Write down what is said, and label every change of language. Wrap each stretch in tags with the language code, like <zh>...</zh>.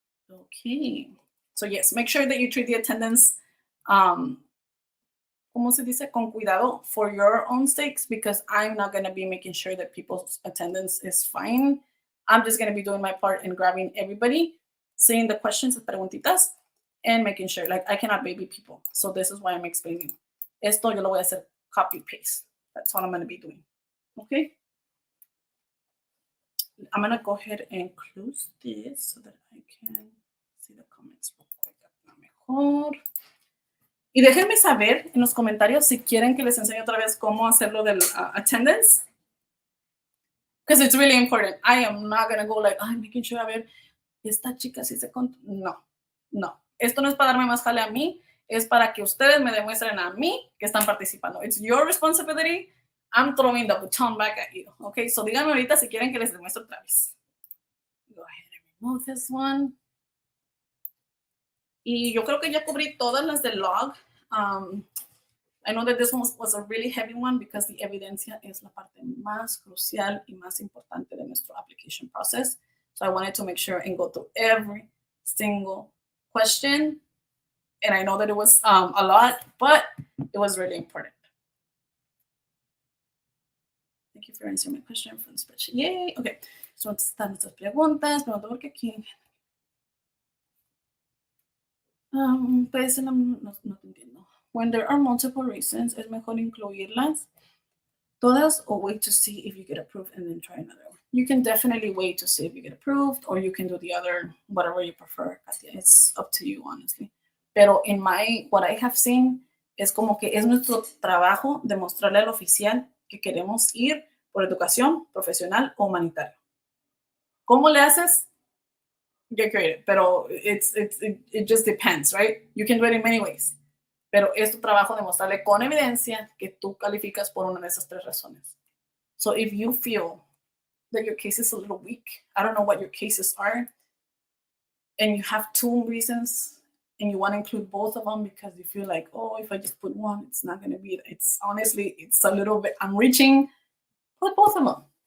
<en>Okay. So yes, make sure that you treat the attendance,</en> <es>¿cómo se dice? Con cuidado</es> <en>for your own sakes, because I'm not going to be making sure that people's attendance is fine. I'm just going to be doing my part in grabbing everybody, seeing the questions, preguntitas, and making sure, like, I cannot baby people. So this is why I'm explaining.</en> <es>Esto yo lo voy a hacer copy paste.</es> <en>That's what I'm going to be doing. Okay. I'm going to go ahead and close this so that I can see the comments real quick.</en> <es>Mejor. Y déjenme saber en los comentarios si quieren que les enseñe otra vez cómo hacerlo del attendance.</es> <en>Because it's really important. I am not going to go like, I'm making sure,</en> <es>a ver, esta chica sí se contó. No, no. Esto no es para darme más jale a mí. Es para que ustedes me demuestren a mí que están participando.</es> <en>It's your responsibility. I'm throwing the baton back at you.</en> <es>Okay, so díganme ahorita si quieren que les demuestre otra vez.</es> <en>Go ahead and remove this one.</en> <es>Y yo creo que ya cubrí todas las del log.</es> <en>I know that this one was a really heavy one because the</en> <es>evidencia es la parte más crucial y más importante de nuestro</es> <en>application process. So I wanted to make sure and go through every single question. And I know that it was a lot, but it was really important. Thank you for answering my question from the spreadsheet. Yay. Okay.</en> <es>So están nuestras preguntas. Pregunto porque aquí. Pues no te entiendo.</es> <en>When there are multiple reasons,</en> <es>es mejor incluirlas todas</es> <en>or wait to see if you get approved and then try another one. You can definitely wait to see if you get approved, or you can do the other, whatever you prefer. It's up to you, honestly.</en> <es>Pero</es> <en>in what I have seen,</en> <es>es como que es nuestro trabajo demostrarle al oficial que queremos ir por educación, profesional o humanitaria. ¿Cómo le haces?</es> <en>Get creative, pero it just depends, right? You can do it in many ways.</en> <es>Pero es tu trabajo demostrarle con evidencia que tú calificas por una de esas tres razones.</es> <en>So if you feel that your case is a little weak, I don't know what your cases are, and you have two reasons, and you want to include both of them because you feel like, oh, if I just put one, it's not going to be, it's honestly, it's a little bit, I'm reaching, put both of them.</en>